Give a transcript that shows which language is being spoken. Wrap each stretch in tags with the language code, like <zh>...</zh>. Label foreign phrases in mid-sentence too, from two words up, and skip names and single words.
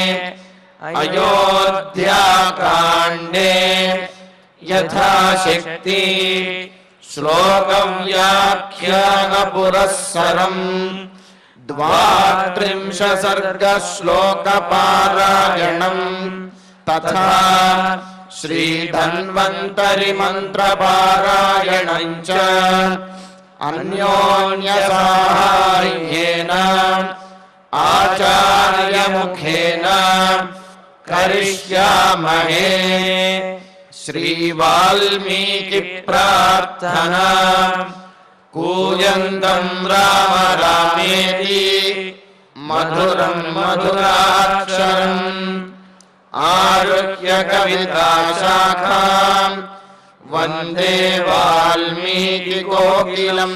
<sa>అయోధ్యాకాండే యథాశక్తి శ్లోక వ్యాఖ్యాన పురస్సరం 32 సర్గ శ్లోక పారాయణం తథా శ్రీ ధన్వంతరి మంత్ర పారాయణం చ అన్యోన్య సహాయేన मुखेन करिष्यामहे। श्रीवाल्मीकिप्रार्थना। कूजन्तं राम रामेति मधुरं मधुराक्षरम् आरुह्य कविताशाखां वन्दे वाल्मीकिकोकिलम्।</sa>